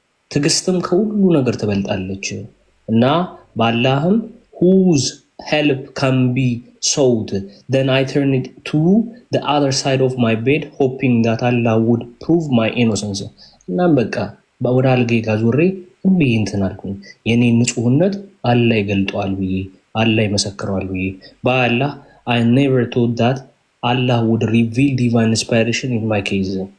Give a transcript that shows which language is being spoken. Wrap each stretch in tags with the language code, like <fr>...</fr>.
<am>ትዕግስትም ከሁሉ ነገር ትበልጣለች እና በአላህም</am> <en>whose help can be sought. Then I turned it to the other side of my bed, hoping that Allah would prove my innocence.</en> <am>እናም በቃ ወደ አልጋዬ ጋር ዞሬ እንብዬ እንትን አልኩኝ። የኔ ንጹህነት አላህ ይገልጠዋል ብዬ አላህ ይመሰክረዋል ብዬ በአላህ</am> <en>I never thought that Allah would reveal divine inspiration in my case.</en>